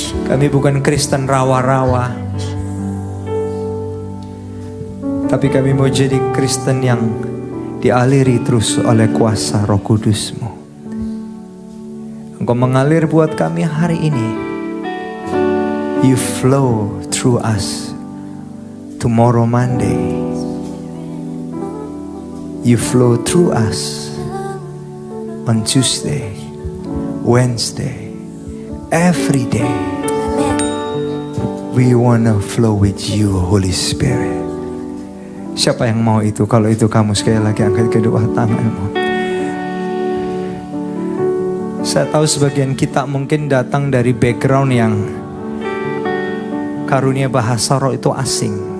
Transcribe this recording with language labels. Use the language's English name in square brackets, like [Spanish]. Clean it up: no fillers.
[Indonesian] Kami bukan Kristen rawa-rawa, tapi kami mau jadi Kristen yang dialiri terus oleh kuasa Roh Kudus-Mu. Engkau mengalir buat kami hari ini. [English] You flow through us tomorrow Monday. You flow through us on Tuesday, Wednesday, every day. We wanna flow with you, Holy Spirit. [Indonesian] Siapa yang mau itu? Kalau itu kamu, sekali lagi angkat kedua tanganmu. Saya tahu sebagian kita mungkin datang dari background yang karunia bahasa roh itu asing.